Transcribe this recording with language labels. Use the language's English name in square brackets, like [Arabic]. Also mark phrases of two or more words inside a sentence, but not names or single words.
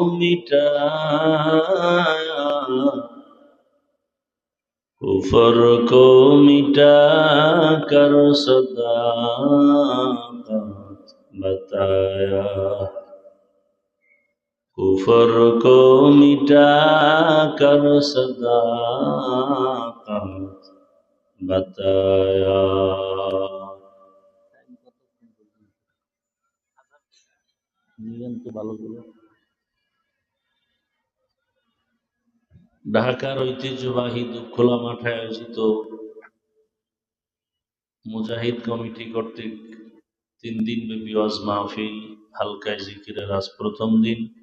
[Urdu] مٹایا کفر کو مٹا کر صداقت بتایا کفر کو مٹا کر صداقت بتایا [Bangla] ঢাকার ঐতিহ্যবাহী দুপখোলা মাঠে আয়োজিত মুজাহিদ কমিটি কর্তৃক 3 দিন ব্যাপী ওয়াজ মাহফিল হালকায় জিকিরের আজ প্রথম দিন।